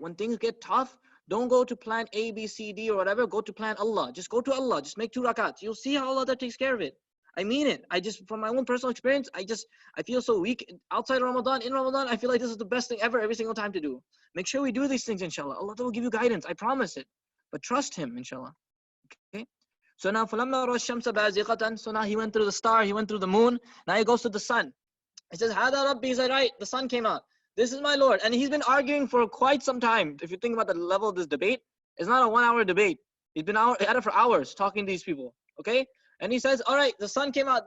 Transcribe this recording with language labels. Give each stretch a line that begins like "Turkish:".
English: When things get tough, don't go to plan A, B, C, D or whatever. Go to plan Allah. Just go to Allah. Just make 2 rakats. You'll see how Allah takes care of it. I mean it. From my own personal experience, I feel so weak. Outside Ramadan, in Ramadan, I feel like this is the best thing ever every single time to do. Make sure we do these things, inshallah. Allah will give you guidance. I promise it. But trust Him, inshallah. Okay? So now,
Arabic: فَلَمَّا رَأَى الشَّمْسَ بَازِغَةً.
English: So now he went through the star, he went through the moon. Now he goes to the sun. He says,
Arabic: هَذَا رَبِّي.
English: He said, right, the sun came out. This is my Lord. And he's been arguing for quite some time. If you think about the level of this debate, it's not a 1-hour debate. He's been at it for hours talking to these people. Okay? And he says, all right, the sun came out.